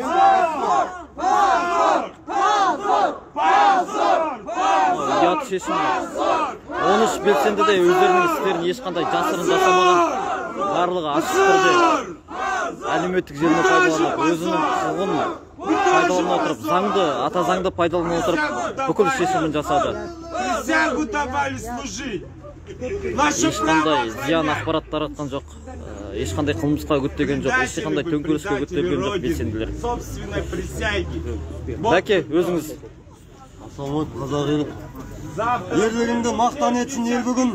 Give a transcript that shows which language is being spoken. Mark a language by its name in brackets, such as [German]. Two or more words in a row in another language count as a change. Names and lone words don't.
[Kazakh] Ұят шешім. 13 белсенді де өздерінің істерін ешқандай жасырын жасамаған. Барлығы ашық түрде әлеуметтік желіні пайдаланып, өзінің құқығын пайдалана отырып, заңды, ата заңды пайдалана отырып, бүкіл шешімін жасады. [Russian] Присягу давали служить. [Kazakh] Ешқандай зиян ақпарат таратқан жоқ, ешқандай қылмысқа үгіттеген жоқ, ешқандай төңкеріске үгіттеген жоқ белсенділер. [Russian] Собственной присяги. [Kazakh] Бәке, өзіңіз. Ассалаумағалейкум, қазақ елі. Ерлігіңді мақтан етсін ел бүгін.